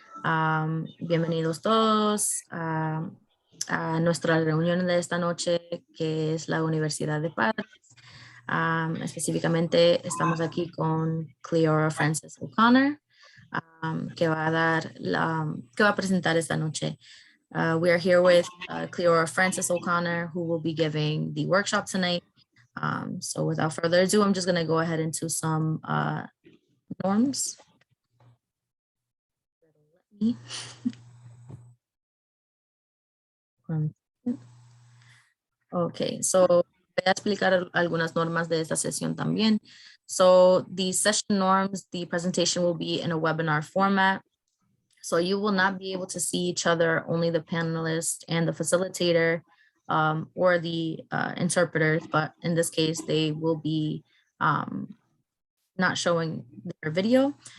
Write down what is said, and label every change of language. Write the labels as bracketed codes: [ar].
[es] Bienvenidos todos a nuestra reunión de esta noche, que es la Universidad de Padres. Específicamente estamos aquí con Cleora Francis O'Connor, que va a presentar esta noche. [en] We are here with Cleora Francis O'Connor, who will be giving the workshop tonight. So without further ado, I'm just going to go ahead into some norms. Okay, so [es] voy a explicar algunas normas de esta sesión también. [en] So the session norms, the presentation will be in a webinar format. So you will not be able to see each other, only the panelist and the facilitator or the interpreters, but in this case, they will be not showing their video.